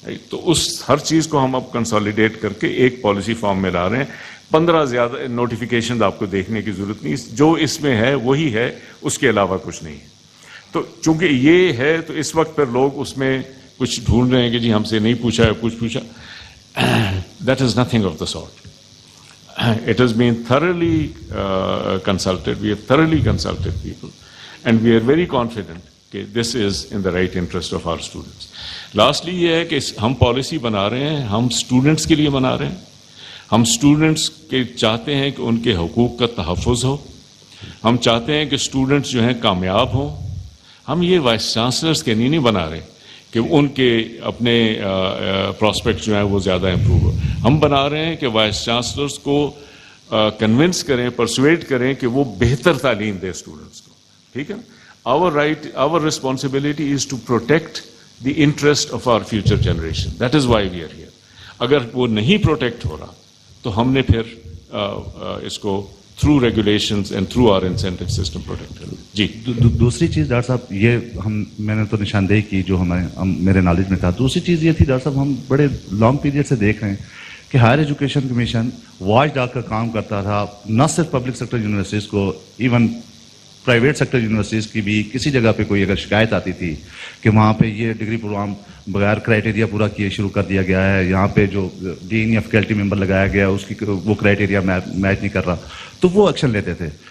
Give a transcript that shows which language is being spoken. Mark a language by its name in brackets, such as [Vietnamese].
[Urdu] تو اس ہر چیز کو ہم اب کنسالیڈیٹ کر کے ایک پالیسی فارم میں لا رہے ہیں. 15 زیادہ نوٹیفیکیشن آپ کو دیکھنے کی ضرورت نہیں, جو اس میں ہے وہی ہے, اس کے علاوہ کچھ نہیں ہے. تو چونکہ یہ ہے تو اس وقت پھر لوگ اس میں کچھ ڈھونڈ رہے ہیں کہ جی ہم سے نہیں پوچھا ہے, کچھ پوچھا. [English] That is nothing of the sort. It has been thoroughly consulted. We have thoroughly consulted people, and we are very confident that this is in the right interest of our students. [Urdu] Lastly, یہ ہے کہ ہم policy بنا رہے ہیں, ہم students کے لیے بنا رہے ہیں. ہم اسٹوڈنٹس کے چاہتے ہیں کہ ان کے حقوق کا تحفظ ہو. ہم چاہتے ہیں کہ اسٹوڈنٹس جو ہیں کامیاب ہوں. ہم یہ وائس چانسلرس کے نہیں بنا رہے کہ ان کے اپنے پراسپیکٹ جو ہیں وہ زیادہ امپروو ہو. ہم بنا رہے ہیں کہ وائس چانسلرس کو کنونس کریں, پرسویٹ کریں کہ وہ بہتر تعلیم دیں اسٹوڈنٹس کو. ٹھیک ہے. [English] our responsibility is to protect the interest of our future generation. That is why we are here. [Urdu] اگر وہ نہیں پروٹیکٹ ہو رہا تو ہم نے پھر اس کو [English] through regulations and through our incentive system [Urdu] protect کریں. جی دوسری چیز ڈاکٹر صاحب, یہ میں نے تو نشاندہی کی جو میرے نالج میں تھا. دوسری چیز یہ تھی ڈاکٹر صاحب, ہم بڑے لانگ پیریڈ سے دیکھ رہے ہیں کہ higher education commission watch dog کا کام کرتا تھا, نہ صرف پبلک سیکٹر یونیورسٹیز کو, ایون پرائیویٹ سیکٹر یونیورسٹیز کی بھی کسی جگہ پہ کوئی اگر شکایت آتی تھی کہ وہاں پہ یہ ڈگری پروگرام بغیر کرائٹیریا پورا کیے شروع کر دیا گیا ہے, یہاں پہ جو ڈین یا فیکلٹی ممبر لگایا گیا اس کی وہ کرائٹیریا میچ نہیں کر رہا, تو وہ ایکشن لیتے تھے.